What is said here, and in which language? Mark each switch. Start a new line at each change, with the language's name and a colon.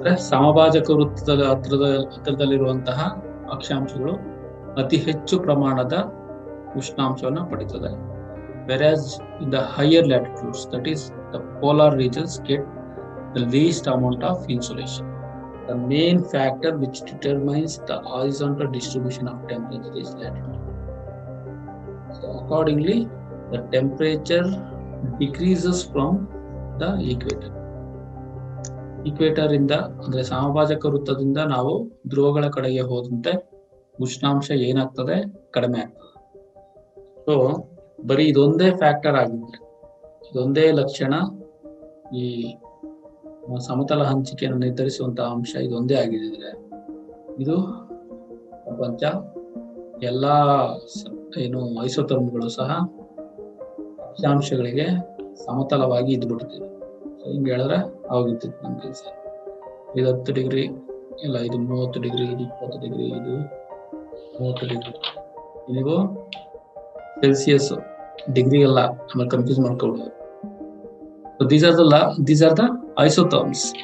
Kannada: ಸಮಭಾಜಕ ವೃತ್ತದ ಹತ್ತಿರದಲ್ಲಿರುವಂತಹ ಅಕ್ಷಾಂಶಗಳು ಅತಿ ಹೆಚ್ಚು ಪ್ರಮಾಣದ ಉಷ್ಣಾಂಶವನ್ನು ಪಡೆಯುತ್ತದೆ.
English: Whereas in the higher latitudes, that is the polar regions, get the least amount of insolation. The main factor which determines the horizontal distribution of temperature is latitude. So accordingly, the temperature decreases from the equator.
Kannada: Equator ಇಂದ ಅಂದ್ರೆ ಸಮಭಾಜಕ ವೃತ್ತದಿಂದ ನಾವು ಧ್ರುವಗಳ ಕಡೆಗೆ ಹೋದಂತೆ ಉಷ್ಣಾಂಶ ಏನಾಗ್ತದೆ? ಕಡಿಮೆ ಆಗ್ತದೆ. ಸೊ ಬರೀ ಇದೊಂದೇ ಫ್ಯಾಕ್ಟರ್ ಆಗಿದ್ರೆ, ಇದೊಂದೇ ಲಕ್ಷಣ, ಈ ಸಮತಲ ಹಂಚಿಕೆಯನ್ನು ನಿರ್ಧರಿಸುವಂತಹ ಅಂಶ ಇದೊಂದೇ ಆಗಿದ್ರೆ, ಇದು ಪ್ರಪಂಚ ಎಲ್ಲಾ ಏನು ಐಸೋಥರ್ಮ್ಗಳು ಸಹ ಅಕ್ಷಾಂಶಗಳಿಗೆ ಸಮತಲವಾಗಿ ಇದ್ಬಿಡ್ತಿದೆ. ಸೊ ಹಿಂಗೆ ಹೇಳಿದ್ರೆ ಆಗಿರ್ತಿತ್ತು ನಮ್ಮ ಕೆಲಸ. ಇದು 10 ಡಿಗ್ರಿ ಇಲ್ಲ, ಇದು 30 ಡಿಗ್ರಿ, ಇದು 20 ಡಿಗ್ರಿ, ಇದು 30 ಡಿಗ್ರಿ. ನೀವು ಸೆಲ್ಸಿಯಸ್ ಡಿಗ್ರಿ ಎಲ್ಲ ಆಮೇಲೆ ಕನ್ಫ್ಯೂಸ್ ಮಾಡ್ಕೊಳ್ಬೋದು.
English: So these are the isotherms.